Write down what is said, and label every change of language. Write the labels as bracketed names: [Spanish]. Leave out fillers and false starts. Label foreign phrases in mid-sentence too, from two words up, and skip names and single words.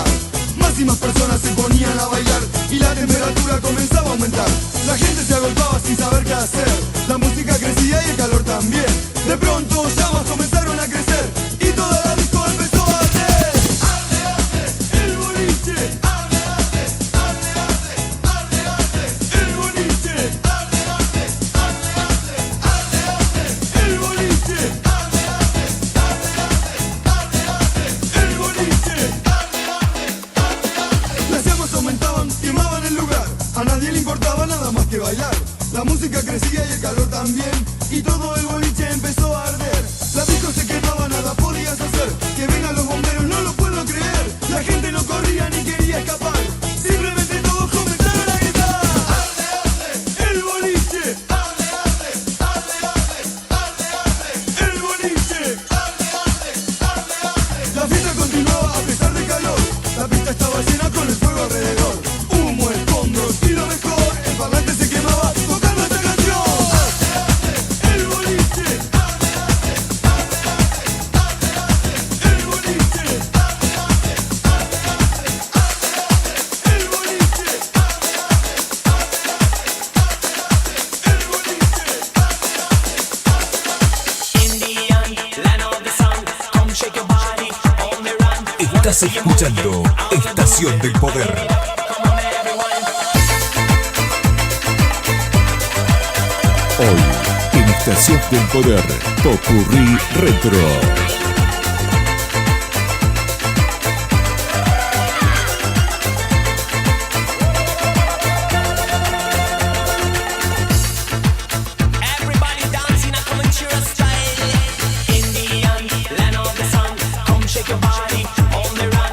[Spanish] Más y más personas se ponían a bailar y la temperatura comenzaba a aumentar. La gente se agolpaba sin saber qué hacer. La música crecía y el calor también. De pronto llamas comenzaron a crecer y toda la disco empezó a arder. Arde, arde, el boliche. Arde, arde, arde, arde, arde, arde, el boliche. Arde, arde, arde, arde, arde, arde, el boliche. Arde, arde, arde, arde, arde, arde, el boliche. Las llamas aumentaban, quemaban el lugar. A nadie le importaba nada más que bailar. La música crecía y el calor también. Y todo el boliche empezó a arder. La disco se quemaba, nada podías hacer. Que vengan los bomberos, no lo puedo creer. La gente no corría ni quería escapar. Simplemente todos comenzaron a gritar. Arde, arde, el boliche. Arde, arde, arde, arde, arde, arde, el boliche. Arde, arde, arde, arde. La fiesta continuaba a pesar del calor. La pista estaba llena con el fuego alrededor. Humo, escombros y lo mejor, el parlante se quemaba tocando esta canción. Arde, arde, el boliche. Arde, arde, arde, arde, arde, arde, el boliche. Arde, arde, arde, arde, arde, arde, el boliche. Arde, arde, arde, arde, arde, el boliche. [English] Indian, land of the sun, come shake your body on the run. [Spanish] Estás escuchando Estación del Poder. Hoy, en Estación del Poder, Popurrí Retro. [English] Everybody dancing, come and cheer us style. Indian, land of the sun, come shake your body on the run.